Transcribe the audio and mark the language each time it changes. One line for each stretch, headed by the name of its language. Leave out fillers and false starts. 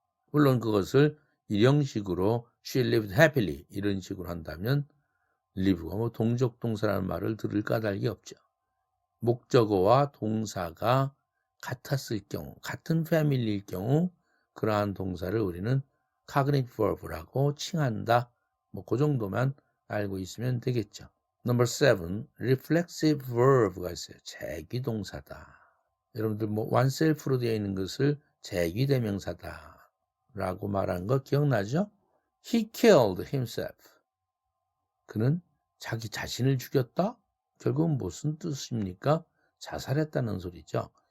Korean: 물론 그것을 일형식으로
English: she lived happily
Korean: 이런 식으로 한다면 live가 뭐 동족 동사라는 말을 들을 까닭이 없죠. 목적어와 동사가 같았을 경우, 같은 패밀리일 경우 그러한 동사를 우리는 cognate verb라고 칭한다. 뭐 그 정도만 알고 있으면 되겠죠.
English: Number 7, reflexive verb가 있어요.
Korean: 재귀동사다. 여러분들 뭐 oneself로 되어 있는 것을 재귀대명사다 라고 말한 거 기억나죠?
English: He killed himself.
Korean: 그는 자기 자신을 죽였다? 결국은 무슨 뜻입니까? 자살했다는 소리죠.